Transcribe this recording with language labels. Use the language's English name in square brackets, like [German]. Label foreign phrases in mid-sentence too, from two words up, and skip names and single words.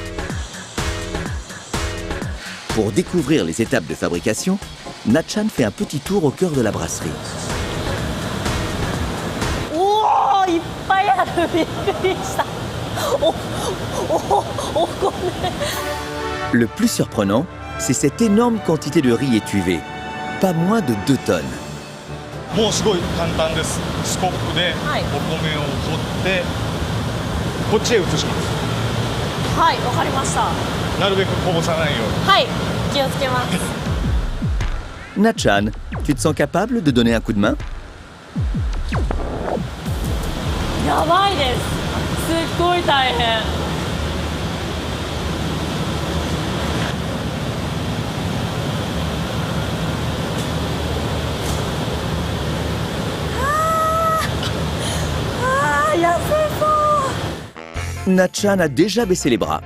[French] Pour découvrir les étapes de fabrication, Natchan fait un petit tour au cœur de la brasserie. Oh, il y a Le plus surprenant, c'est cette énorme quantité de riz étuvé, pas moins de 2 tonnes. [Japanese] もうすごい簡単です。スコップでお米を取ってこっちへ移します。はい、わかりました。なるべくこぼさないように。はい、気をつけます。 [French] Natchan, tu te sens capable de donner un coup de main? [Japanese] やばいです。すっごい大変。 [French] Natchan a déjà baissé les bras.